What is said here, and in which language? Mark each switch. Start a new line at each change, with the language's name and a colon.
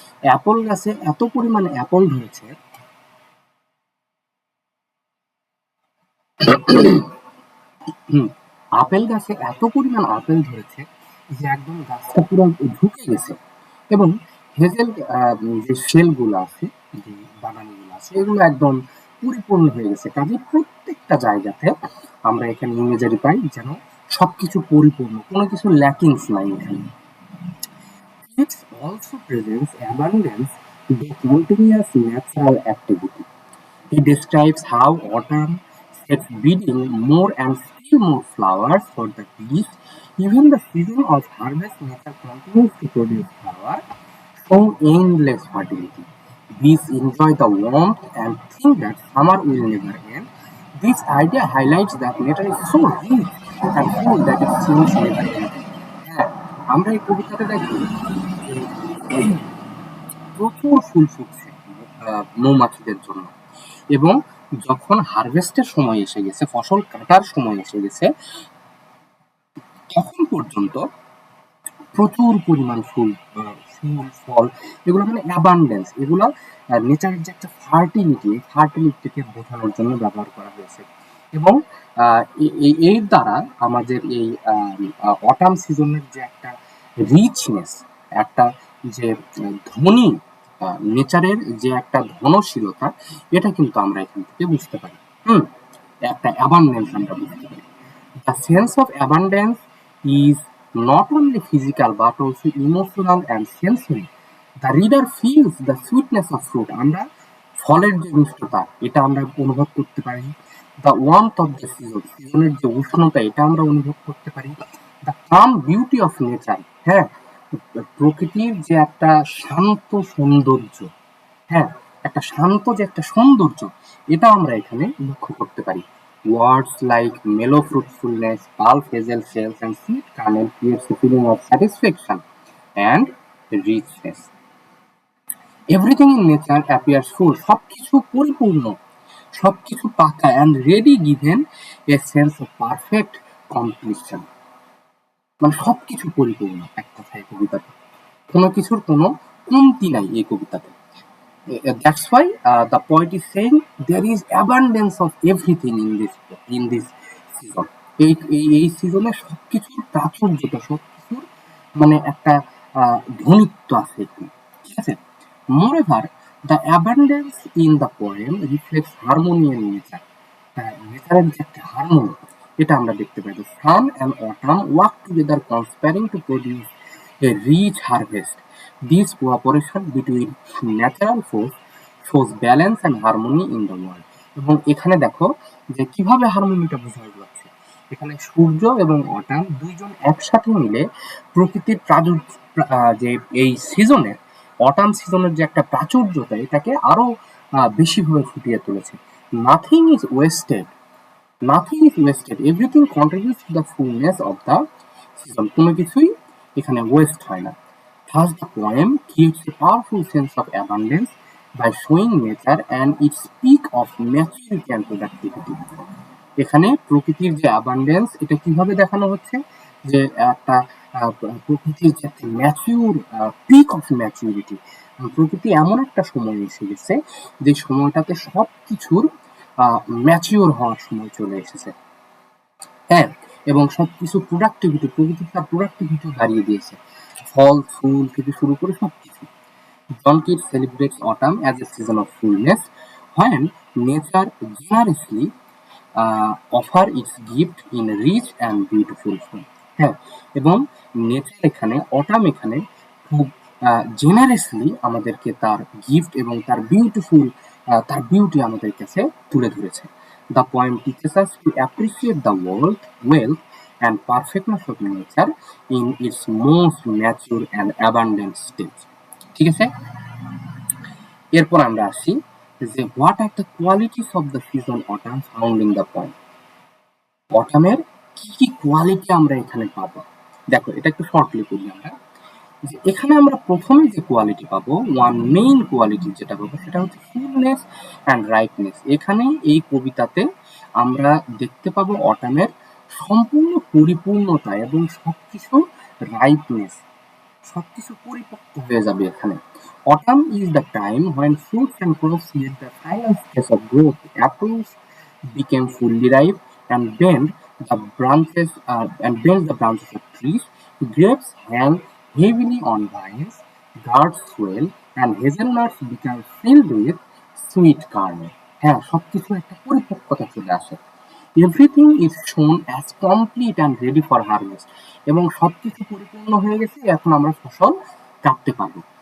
Bangla: Apple গাছে এত পরিমাণে অ্যাপল ধরেছে, আপেল গাছে এত পরিমাণ আপেল ধরেছে যে একদম গাছটা পুরো ঝুঁকে গেছে। এবং হেজেল যে শেলগুলো আছে, যে বাগানগুলো আছে, এগুলো একদম পরিপূর্ণ হয়ে গেছে। কাজে প্রত্যেকটা জায়গাতে আমরা এখানে ইমেজারি পাই যেন সবকিছু পরিপূর্ণ, কোনো কিছু ল্যাকিংস নাই এখানে।
English: It also presents abundance the continuous natural activity. He describes how autumn sets breeding more and still more flowers for the bees. Even the season of harvest, nature continues to produce flowers, showing endless fertility. Bees enjoy the warmth and think that summer will never end. This idea highlights that nature is so rich and full that it seems never ending.
Bangla: হ্যাঁ, আমরা এই কবিতাটা দেখি যে প্রচুর ফুল ফুটছে মৌমাছিদের জন্য, এবং যখন হারভেস্টের সময় এসে গেছে, ফসল কাটার সময় এসে গেছে, তখন পর্যন্ত প্রচুর পরিমাণ ফুল ফল, এগুলো মানে অ্যাবান্ডেন্স, এগুলো নেচারের যে একটা ফার্টিলিটিকে বোঝানোর জন্য ব্যবহার করা হয়েছে। এবং এর দ্বারা আমাদের এই অটাম সিজনের যে একটা রিচনেস, একটা যে ধনী, নেচারের যে একটা ধনশীলতা, এটা কিন্তু আমরা এখান থেকে বুঝতে পারি। একটা অ্যাবান্ডেন্স আমরা বুঝতে পারি।
English: The sense of abundance is not only physical but also emotional and sensory. The reader feels the sweetness of fruit.
Bangla: আমরা ফলের যে মিষ্টতা এটা আমরা অনুভব করতে পারি।
English: The warmth of the season,
Bangla: সিজনের যে উষ্ণতা এটা আমরা অনুভব করতে পারি।
English: The calm beauty of nature,
Bangla: হ্যাঁ, প্রকৃতির যে একটা শান্ত সৌন্দর্য, হ্যাঁ, একটা শান্ত যে একটা সৌন্দর্য, এটা আমরা এখানে লক্ষ্য করতে পারি।
English: Words like mellow fruitfulness, pulp hazel shells and sweet kernel creates a feeling of satisfaction and richness. Everything in nature appears full,
Bangla: সবকিছু পরিপূর্ণ, সবকিছু পাকা
English: And ready given a sense of perfect completion.
Bangla: মানে সবকিছু পরিপূর্ণ এক কথায় কবিতাতে, কোনো কিছুর কোনো কমতি নাই এই কবিতাতে।
English: That's why the poet is saying there is abundance of everything in this season.
Bangla: এই সিজনে সবকিছুর প্রাচুর্যতা, সবকিছুর মানে একটা ধনিত্ব আছে এখানে, ঠিক আছে।
English: Moreover, the abundance in the poem reflects harmony in nature.
Bangla: নেচারের যে একটা হারমোনি, এটা আমরা দেখতে পাই।
English: The sun and autumn work together conspiring to produce a rich harvest. This cooperation between natural force shows balance and harmony in the world.
Bangla: এবং এখানে দেখো যে কিভাবে হারমোনিটা বোঝা যাচ্ছে। এখানে সূর্য এবং অটাম দুইজন একসাথে মিলে প্রকৃতির যে এই সিজনের, অটাম সিজনের যে একটা প্রাচুর্যতা, এটাকে আরো বেশিভাবে ফুটিয়ে তুলেছে।
English: Nothing is wasted. Nothing is wasted. Everything contributes to the fullness of the season.
Bangla: কোনো কিছুই এখানে ওয়েস্ট হয় না।
English: Thus the poem gives a powerful sense of abundance by showing nature and its peak of maturity and productivity.
Bangla: এখানে প্রকৃতির যে abundance, এটা কিভাবে দেখানো হচ্ছে যে একটা প্রকৃতির যে একটা ম্যাচিউর পিক অফ ম্যাচুরিটি, প্রকৃতি এমন একটা সময় এসে গেছে যে সময়টাতে সব কিছুর ম্যাচিওর হওয়ার সময় চলে এসেছে, হ্যাঁ। এবং সবকিছু প্রোডাক্টিভিটি, প্রকৃতি তার প্রোডাক্টিভিটি বাড়িয়ে দিয়েছে, ফল ফুল থেকে শুরু করে সবকিছু।
English: John Keats celebrates autumn as a season of fullness when nature generously offer its gift in rich and beautiful form.
Bangla: হ্যাঁ, এবং নেচার এখানে, অটাম এখানে খুব জেনারেসলি আমাদেরকে তার গিফট এবং তার বিউটিফুল, তার বিউটি আমাদের কাছে তুলে ধরেছে।
English: The poem teaches us to appreciate the wealth and perfectness of nature in its most mature and abundant stage.
Bangla: ঠিক আছে, এরপর আমরা আসি যে
English: What are the qualities of the season autumn found in the poem.
Bangla: অটামের কি কি quality আমরা এখানে পাবো, দেখো এটা একটু শর্টলি করি আমরা। যে এখানে আমরা প্রথমে যে কোয়ালিটি পাবো,
English: one main quality
Bangla: যেটা পাবো, সেটা হচ্ছে
English: Fullness and rightness.
Bangla: এখানে এই কবিতাতে আমরা দেখতে পাবো অটামের সম্পূর্ণ পরিপূর্ণতা এবং সবকিছু রাইটনেস, সবকিছু পরিপক্ক হয়ে যাবে এখানে।
English: Autumn is the time when fruits and crops reach the final stage of growth. Apples became fully ripe and bend the branches of trees. Grapes hang heavily on vines. Gourds swell and hazelnuts become filled with sweet kernel.
Bangla: হ্যাঁ, সবকিছু একটা পরিপক্কতা চলে আসে।
English: everything is shown as complete and ready for harvest,
Bangla: এবং সবকিছু পরিপূর্ণ হয়ে গেছে, এখন আমরা ফসল কাটতে পারবো।